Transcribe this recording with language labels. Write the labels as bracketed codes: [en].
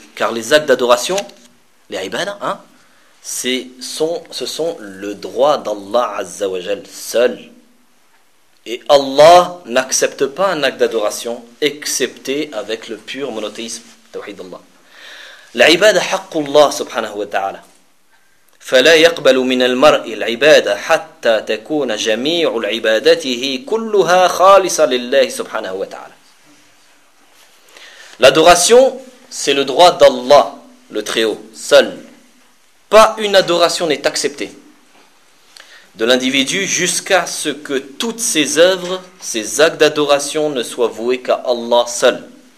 [fr] Car les actes d'adoration, les ibadah, hein, ce sont le droit d'Allah Azza wa Jal seul. Et Allah n'accepte pas un acte d'adoration excepté avec le pur monothéisme, tawhid Allah. [ar] العبادة حق الله سبحانه وتعالى فلا يقبل من المرء العبادة حتى تكون جميع عبادته كلها خالصة لله سبحانه وتعالى. [fr] L'adoration, c'est le droit d'Allah, le Très-Haut, seul. Pas une adoration n'est acceptée de l'individu jusqu'à ce que toutes ses œuvres, ses actes d'adoration ne soient voués qu'à Allah seul.